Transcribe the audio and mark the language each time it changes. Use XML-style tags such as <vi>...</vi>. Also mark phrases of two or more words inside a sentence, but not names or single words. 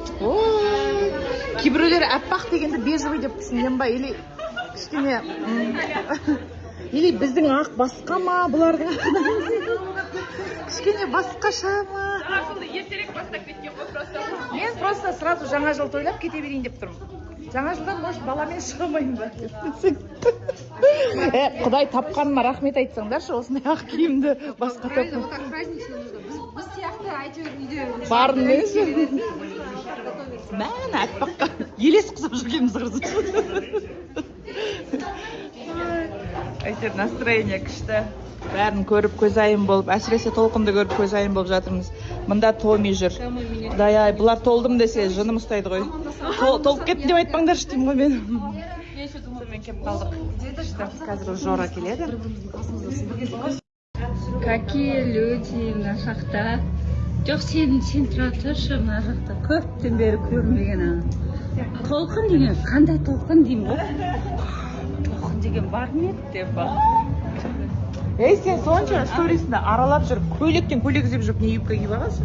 <kk>Кейбіреулер аппақ дегенді бежевый деп түсінген ба, или кішкене или біздің ақ басқа ма, бұлардың кішкене басқаша ма? Ертерек бастап кеткен ғой просто. Мен</kk> <ru>просто сразу</ru> <kk>жаңа жыл тойлап кете берейін деп тұрмын. Жаңа жылдан может баламен шығамайын ба? Құдай тапқаныма рахмет айтсаңдаршы, осындай ақ киімді басқа тапқан.</kk> <ru>Вот так празднично нужно.</ru> <kk>Біз сияқты әйтеуір үйде Барын дейсің. Мән аппаққа елес құсап жүргеніміз қызық. Әйтеуір настроение күшті. Бәрін көріп көзайым болып, әсіресе Толқынды көріп көзайым болып жатырмыз. Мында Томи жүр. Құдай-ай, бұлар толдым десе жыным ұстайды ғой. Толып кеттім деп айтпаңдаршы деймін ғой мен. Сонымен кеп қалдық. Қазір Жора келеді.</kk> <ru>Какие люди</ru> <kk>мына жақта. Жоқ, сен тұра тұршы мына жақта. Көптен бері көрмеген. Толқын деген, қандай Толқын деймін ғой. Толқын деген бар ма еді деп ба. Ей, сен сонша сторисінде аралап жүріп, көйлектен көйлек іздеп жүріп, не юбка киіп алғансың?</kk>